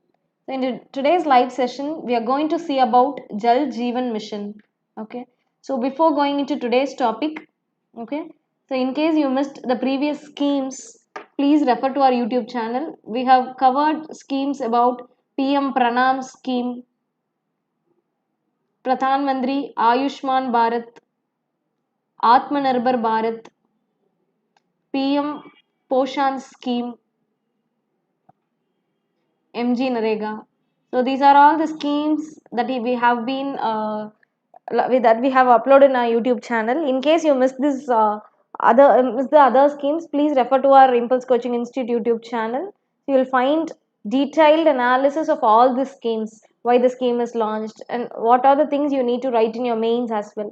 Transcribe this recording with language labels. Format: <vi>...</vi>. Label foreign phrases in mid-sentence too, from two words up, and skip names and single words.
<en>So, in today's live session, we are going to see about Jal Jeevan Mission. Okay. So, before going into today's topic, okay. So, in case you missed the previous schemes, please refer to our YouTube channel. We have covered schemes about PM Pranam scheme, Pradhan Mantri Ayushman Bharat, Atmanirbhar Bharat, PM Poshan scheme, MGNREGA. So these are all the schemes that we have been that we have uploaded in our YouTube channel. In case you missed this missed the other schemes, please refer to our Impulse Coaching Institute YouTube channel. You will find detailed analysis of all the schemes, why the scheme is launched, and what are the things you need to write in your mains as well.</en>